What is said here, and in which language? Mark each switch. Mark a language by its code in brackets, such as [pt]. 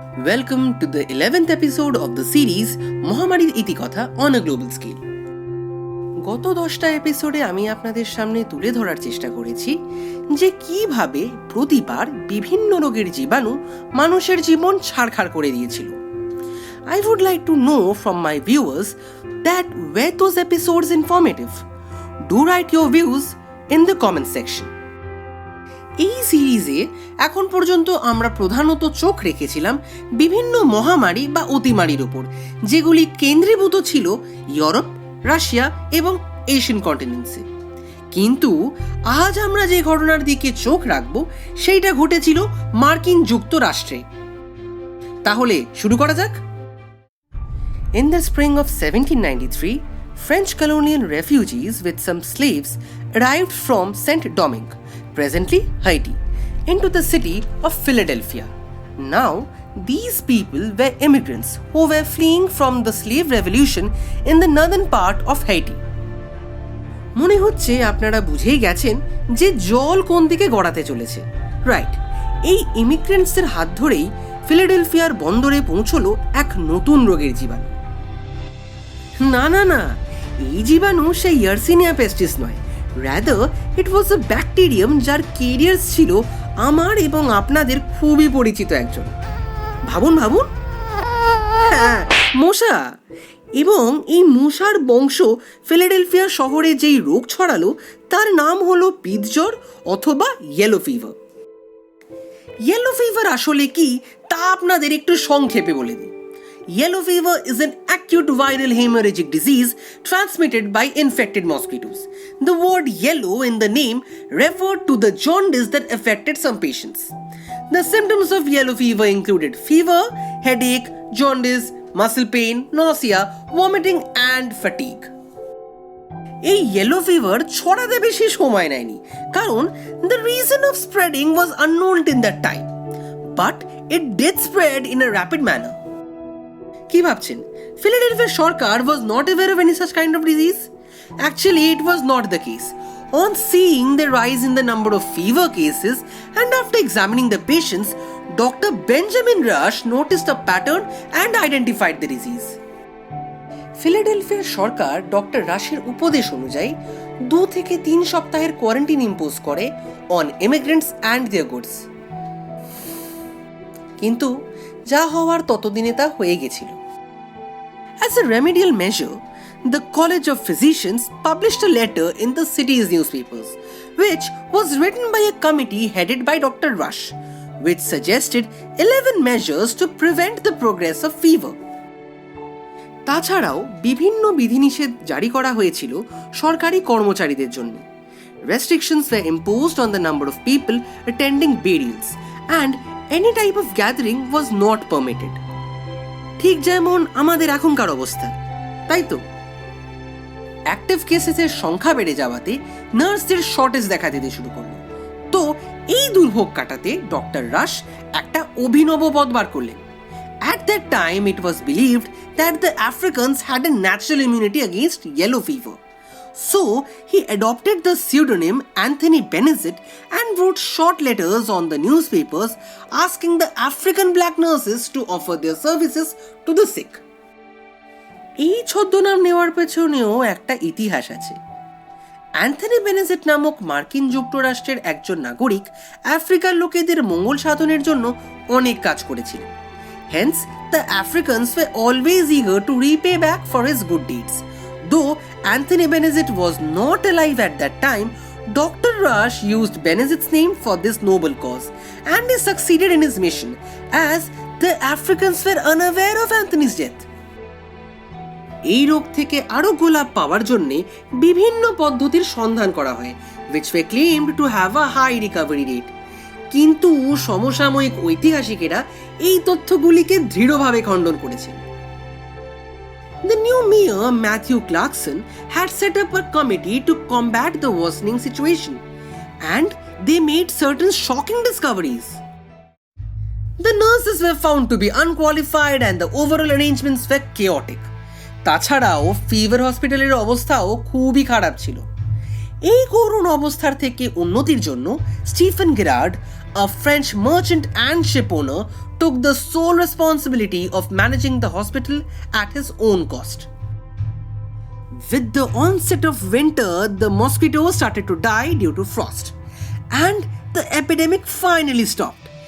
[en] Welcome to the 11th episode of the series মহামারীর ইতিকথা on a global scale. [bn] গত 10টা এপিসোডে আমি আপনাদের সামনে তুলে ধরার চেষ্টা করেছি যে কিভাবে প্রতিবার বিভিন্ন রোগের জীবাণু মানুষের জীবন ছারখার করে দিয়েছিল. [en] I would like to know from my viewers that were those episodes informative. Do write your views in the comment section. [bn] এই সিরিজে এখন পর্যন্ত আমরা প্রধানত চোখ রেখেছিলাম বিভিন্ন মহামারী বা অতিমারির উপর, যেগুলি কেন্দ্রীভূত ছিল ইউরোপ, রাশিয়া এবং এশিয়ান কন্টিনেন্টসে. কিন্তু আজ আমরা যে ঘটনার দিকে চোখ রাখব সেইটা ঘটেছিল মার্কিন যুক্তরাষ্ট্রে. তাহলে শুরু করা যাক. [en] In the spring of 1793, French colonial refugees with some slaves arrived from Saint-Domingue, presently Haiti, into the city of Philadelphia. Now, these people were immigrants who were fleeing from the slave revolution in the northern part of Haiti. [bn] মনে হচ্ছে আপনারা বুঝেই গেছেন যে জল কোন দিকে গড়াতে চলেছে. রাইট, এই ইমিগ্রেন্টসের হাত ধরেই ফিলাডেলফিয়ার বন্দরে পৌঁছলো এক নতুন রোগের জীবাণু. না, এই জীবাণু সেই ইয়ারসিনিয়া পেস্টিস নয়. [en] rather it was a bacterium [bn] যার ক্যারিয়ার ছিল আমার এবং আপনাদের খুবই পরিচিত একজন. ভাবুন, হ্যাঁ, মশা. এবং এই মশার বংশ ফিলাডেলফিয়া শহরে যেই রোগ ছড়ালো তার নাম হলো পিতজ্বর অথবা ইয়েলো ফিভার. ইয়েলো ফিভার আসলে কি তা আপনাদের একটু সংক্ষেপে বলে দিই. [en] Yellow fever is an acute viral hemorrhagic disease transmitted by infected mosquitoes. The word yellow in the name referred to the jaundice that affected some patients. The symptoms of yellow fever included fever, headache, jaundice, muscle pain, nausea, vomiting and fatigue. [bn] এই yellow fever ছড়াতে বেশি সময় নেয়নি, কারণ [en] the reason of spreading was unknown in that time. But it did spread in a rapid manner. [bn] কি ভাবছেন, Philadelphia Sarkar [en] was not aware of any such kind of disease? Actually, it was not the case. On seeing the rise in the number of fever cases and after examining the patients, Dr. Benjamin Rush noticed a pattern and identified the disease. [bn] ফিলাডেলফিয়ার Sarkar doctor রাশের উপদেশ অনুযায়ী 2 থেকে 3 সপ্তাহের quarantine impose করে [en] on immigrants and their goods. [bn] কিন্তু যা হওয়ার ততদিনে তা হয়ে গেছিল. [en] As a remedial measure, the College of Physicians published a letter in the city's newspapers, which was written by a committee headed by Dr. Rush, which suggested 11 measures to prevent the progress of fever. [bn] তাছাড়াও বিভিন্ন বিধিনিষেধ জারি করা হয়েছিল সরকারি কর্মচারীদের জন্য. [en] Restrictions were imposed on the number of people attending burials, and any type of gathering was not permitted. [bn] ঠিক যেমন আমাদের এখনকার অবস্থা, তাই তো? অ্যাক্টিভ কেসেসের সংখ্যা বেড়ে যাওয়াতে নার্সদের শর্টেজ দেখা দিতে শুরু করলো. তো এই দুর্ভোগ কাটাতে ডক্টর রাশ একটা অভিনব পথ বার করলেন. [en] At that time it was believed that the Africans had a natural immunity against yellow fever. So, he adopted the pseudonym Anthony Benezet and wrote short letters on the newspapers asking the African black nurses to offer their services to the sick. [bn] এই ছদ্মনাম নেওয়ার পেছনেও একটা ইতিহাস আছে. Anthony বেনেজেট নামক মার্কিন যুক্তরাষ্ট্রের একজন নাগরিক আফ্রিকার লোকেদের মঙ্গল সাধনের জন্য অনেক কাজ করেছিলেন. [en] Hence, the Africans were always eager to repay back for his good deeds. Though Anthony Benezet was not alive at that time, Dr. Rush used Benezet's name for this noble cause, and he succeeded in his mission, as the Africans were unaware of Anthony's death. [bn] এই রোগ থেকে আরোগ্য লাভ পাওয়ার জন্য বিভিন্ন পদ্ধতির সন্ধান করা হয়, [en] which were claimed to have a high recovery rate. [bn] কিন্তু সমসাময়িক ঐতিহাসিকেরা এই তথ্যগুলিকে দৃঢ়ভাবে খণ্ডন করেছেন. [en] The new mayor, Matthew Clarkson, had set up a committee to combat the worsening situation, and they made certain shocking discoveries. The nurses were found to be unqualified and the overall arrangements were chaotic. [bn] তাছাড়াও fever হসপিটালের অবস্থাও খুবই খারাপ ছিল. এই করুণ অবস্থার থেকে উন্নতির জন্য Stephen গেরার্ড, [en] a French merchant and shipowner, took the sole responsibility of managing the hospital at his own cost. With the onset of winter, the mosquitoes started to die due to frost, and the epidemic finally stopped.